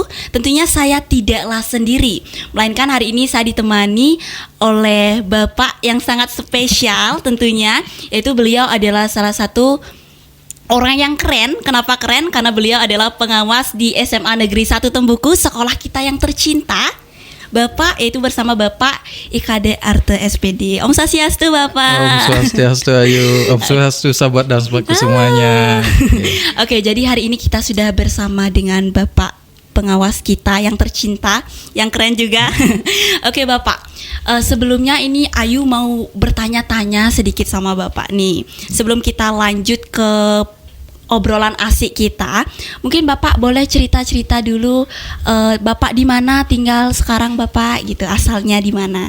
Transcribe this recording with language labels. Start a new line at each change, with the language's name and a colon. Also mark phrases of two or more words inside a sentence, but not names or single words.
Indonesian: Tentunya saya tidaklah sendiri, melainkan hari ini saya ditemani oleh Bapak yang sangat spesial tentunya, yaitu beliau adalah salah satu orang yang keren. Kenapa keren? Karena beliau adalah pengawas di SMA Negeri 1 Tembuku, sekolah kita yang tercinta. Bapak, yaitu bersama Bapak IKD Arte SPD.
Balinese: Om Swastiastu
Indonesian: Bapak.
Balinese: Om Swastiastu
Indonesian: Ayu.
Balinese: Om Swastiastu
Indonesian: sahabat dan sahabatku semuanya. Oke, jadi hari ini kita sudah bersama dengan Bapak pengawas kita yang tercinta, yang keren juga. Oke Bapak, sebelumnya ini Ayu mau bertanya-tanya sedikit sama Bapak nih. Sebelum kita lanjut ke obrolan asik kita, mungkin Bapak boleh cerita-cerita dulu, Bapak di mana tinggal sekarang Bapak gitu, asalnya di mana?